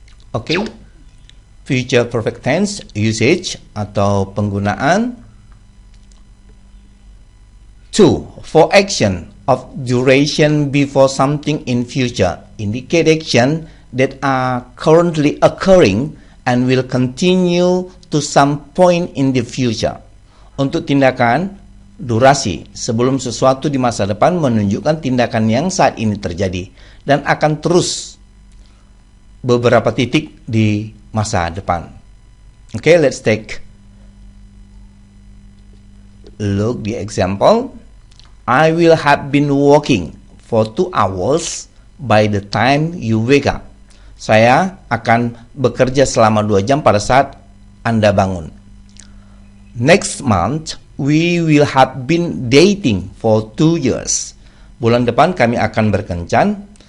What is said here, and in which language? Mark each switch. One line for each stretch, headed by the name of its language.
English: Okay, future perfect tense usage
Indonesian: atau penggunaan.
English: 2. For action of duration before something in future, indicate action that are currently occurring and will continue to some point in the future.
Indonesian: Untuk tindakan durasi sebelum sesuatu di masa depan menunjukkan tindakan yang saat ini terjadi dan akan terus beberapa titik di masa depan.
English: Okay, let's take a look the example. I will have been walking for 2 hours by the time you wake up.
Indonesian: Saya akan bekerja selama 2 jam pada saat Anda bangun.
English: Next month, we will have been dating for 2 years.
Indonesian: Bulan depan kami akan berkencan.